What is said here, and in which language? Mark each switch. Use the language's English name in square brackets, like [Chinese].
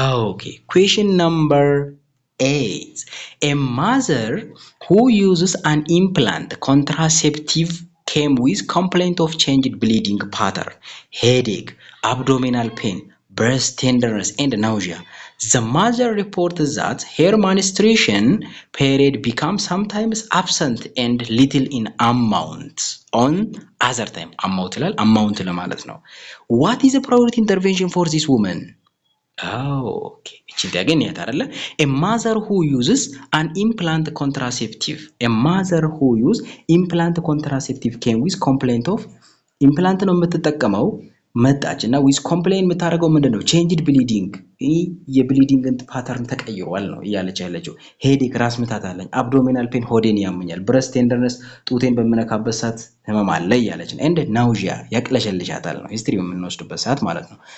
[English] okay question number 8 a mother who uses an implant contraceptive came with complaint of changed bleeding pattern headache abdominal pain breast tenderness and nausea The mother reported that her menstruation period becomes sometimes absent and little in amount on other time. [Amharic] Amount ለማለት ነው. [English] What is the priority intervention for this woman? Okay. [Amharic] እቺ again ያት አይደለ? [English] A mother who uses an implant contraceptive. A mother who use implant contraceptive came with complaint of [Amharic] implant ነው የምትጠቀመው መጣች እና ዊዝ ኮምፕሌን የምታደርገው ምንድነው ቼንጅድ ብሊዲንግ የብሊዲንግ ፓተርን ተቀይሯል ነው እያለች ያለችው። ሄዴክ ራስ ምታት አለኝ፣ አብዶሚናል ፔን ሆዴን ያመኛል፣ ብረስት ቴንደርነስ ጡቴን በምነካበት ሰዓት ህመም አለ እያለች ነው። ኤንድ ናውዣ ያቅለሸልሻታል ነው ሂስትሪ የምንወስድበት ሰዓት ማለት ነው።